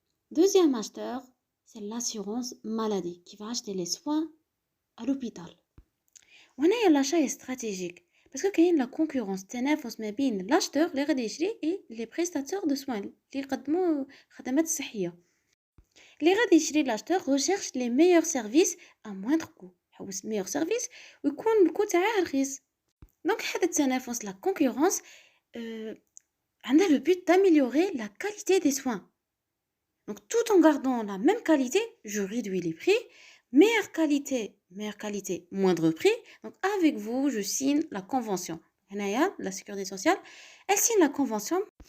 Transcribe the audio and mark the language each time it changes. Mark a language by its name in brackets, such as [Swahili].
[French] Deuxième acheteur, c'est l'assurance maladie qui va acheter les soins à l'hôpital. [Arabic] وهنا [French] l'achat est stratégique parce que [Arabic] كاين [French] la concurrence [Arabic] تنافس ما بين [French] l'acheteur [Arabic] اللي غادي يشري [French] et les prestataires de soins [Arabic] اللي يقدموا خدمات صحيه. اللي غادي يشري [French] l'acheteur recherche les meilleurs services à moindre coût. [Arabic] حوس [French] meilleur service [Arabic] ويكون الكو تاعه رخيص. [French] donc [Arabic] هذا التنافس [French] la concurrence [Arabic] عندها [French] le but d'améliorer la qualité des soins. Donc tout en gardant la même qualité, je réduis les prix. Meilleure qualité, moindre prix. Donc avec vous, je signe la convention. La sécurité sociale, elle signe la convention.